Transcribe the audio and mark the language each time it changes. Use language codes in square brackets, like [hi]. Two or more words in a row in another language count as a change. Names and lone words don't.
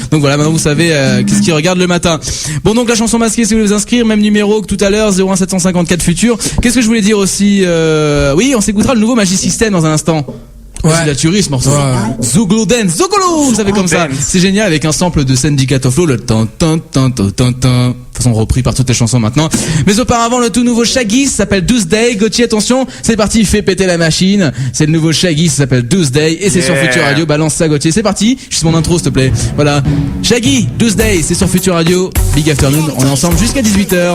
[fr] Donc voilà, maintenant vous savez qu'est-ce qu'ils regardent le matin. Bon, donc la chanson masquée, si vous voulez vous inscrire, même numéro que tout à l'heure, 01 754 Futur. Qu'est-ce que je voulais dire aussi? Oui, on s'écoutera le nouveau Magic System dans un instant. Ouais. C'est de la tuerie ce morceau. Ouais. Zouglou Dance, Zouglou, vous savez comme ça. C'est génial avec un sample de Syndicate of Law, le tan tan tan tan tan tan. De toute façon repris par toutes les chansons maintenant. Mais auparavant le tout nouveau Shaggy s'appelle Tuesday. Gauthier, attention, c'est parti, fait péter la machine. C'est le nouveau Shaggy, ça s'appelle Tuesday et c'est sur Future Radio. Balance ça Gauthier, c'est parti. Juste mon intro s'il te plaît. Voilà. Shaggy, Tuesday, c'est sur Future Radio. Big Afternoon, on est ensemble jusqu'à 18h.